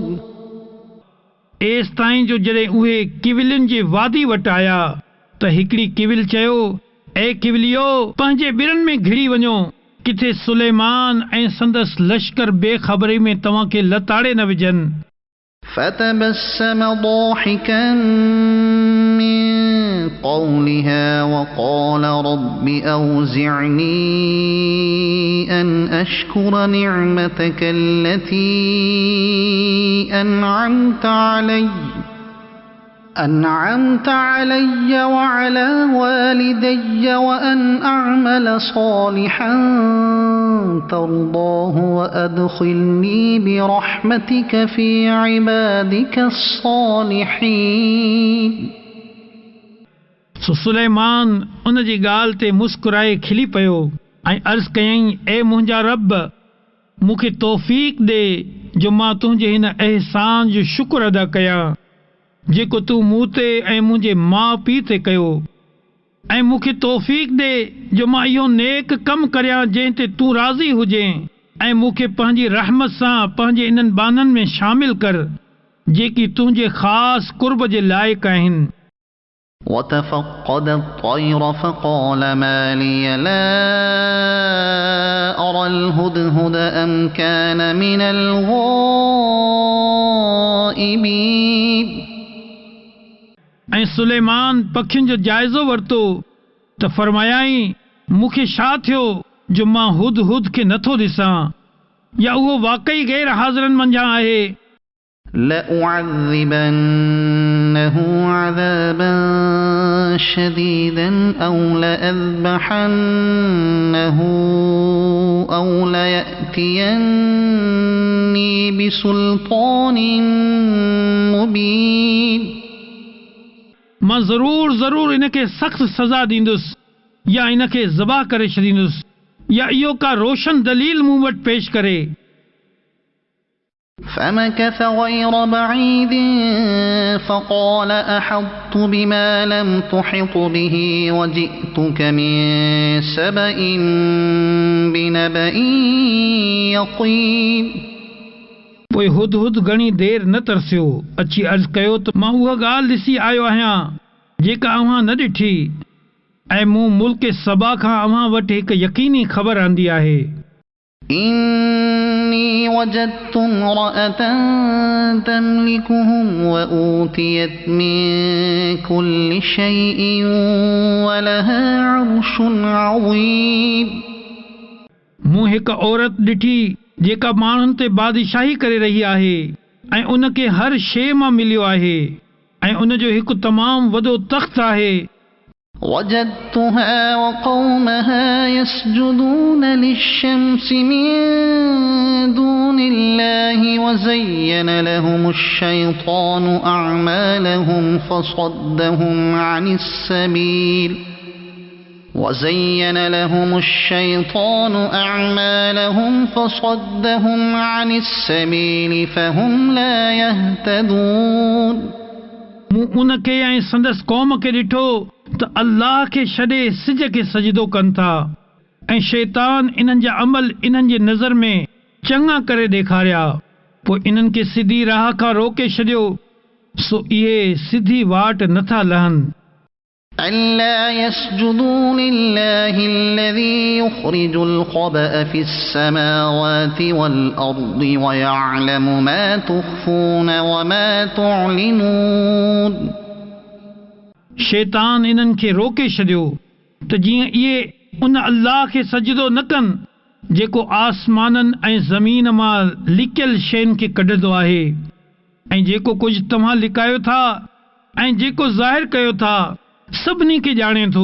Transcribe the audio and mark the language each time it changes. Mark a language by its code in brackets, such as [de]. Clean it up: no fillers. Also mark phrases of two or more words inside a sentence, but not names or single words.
[sd] एस ताईं जो जॾहिं उहे किविलियुनि जे वादी वटि आया त हिकिड़ी किविल चयो ऐ किविलियो पंहिंजे ॿिरनि में घिड़ी वञो किथे सुलेमान ऐं संदसि लश्कर बेख़बरी में तव्हांखे लताड़े न विझनि. [ar] فتبسم ضاحكا من قولها وقال رب أوزعني أن أشكر نعمتك التي أنعمت علي وعلى والدي وأن أعمل صالحا ترضاه وأدخلني برحمتك في عبادك الصالحين. [sd] सुलेमान उन जी ॻाल्हि ते मुस्कुराए खिली पियो ऐं अर्ज़ कयईं ए मुंहिंजा रब मूंखे तौफ़ीक़ ॾे जो मां तुंहिंजे हिन अहसान जो शुक्र अदा कयां जेको तूं मूं ते ऐं मुंहिंजे माउ पीउ ते कयो ऐं मूंखे तौफ़ीक़ ॾे जो मां इहो नेक कमु करियां जंहिं ते तूं राज़ी हुजे ऐं मूंखे पंहिंजी रहमत सां पंहिंजे इन्हनि बाननि में शामिल कर जेकी तुंहिंजे ख़ासि कुर्ब जे लाइक़ आहिनि. [ar] وتفقد الطير فقال ما لي لا أرى الهدهد أم كان من الغائبين. [sd] ऐं सुलेमान पखियुनि जो जाइज़ो वरितो त फरमायाई मूंखे छा थियो जो मां हुदहुद खे नथो ॾिसां या उहो वाक़ई गैर हाज़िरनि मंझां आहे. [ar] لأعذبنه عذابا شديدا أو لأذبحنه أو ليأتيني بسلطان مبين. [sd] मां ज़रूर इनखे सख़्त सज़ा ॾींदुसि या इनखे ज़बा करे छॾींदुसि या इहो का रोशन दलील मूं वटि पेश करे. [ar] فمكث غير بعيد فقال أحطت بما لم تحط به وجئتك من سبأ بنبأ يقين. [sd] पोइ हुदहुद घणी देर न तरसियो अची अर्ज़ कयो त मां उहा ॻाल्हि ॾिसी आयो आहियां जेका अव्हां न ॾिठी ऐं मूं मुल्क सबा खां अव्हां वटि हिकु यकीनी ख़बर आंदी आहे. [ar] إني وجدت امرأة تملكهم وأوتيت من كل شيء ولها عرش عظيم. [sd] मूं हिकु औरत ॾिठी जेका माण्हुनि ते बादशाही करे रही आहे ऐं उनखे हर शइ मां मिलियो आहे ऐं उनजो हिकु तमामु वॾो तख़्त आहे. [ar] وجدتها وقومها يسجدون للشمس من دون الله وزين لهم الشيطان أعمالهم فصدهم عن السبيل فهم لا يهتدون. [sd] मूं उनखे ऐं संदसि क़ौम खे ॾिठो त अल्लाह खे छॾे सिज खे सजदो कनि था ऐं शैतान इन्हनि जा अमल इन्हनि जे नज़र में चङा करे ॾेखारिया पोइ इन्हनि खे सिधी राह खां रोके छॾियो सो इहे सिधी वाट नथा लहनि. [ar] ألا يسجدوا لله الذي يخرج الخبأ في السماوات والأرض ويعلم ما تخفون وما تعلنون. [sd] शैतान इन्हनि खे रोके छॾियो त जीअं इहे उन अल्लाह खे सजदो न कनि जेको आसमाननि ऐं ज़मीन मां लिकियल शयुनि खे कढंदो आहे ऐं जेको कुझु तव्हां लिकायो था ऐं जेको ज़ाहिर कयो था सभिनी खे ॼाणे थो.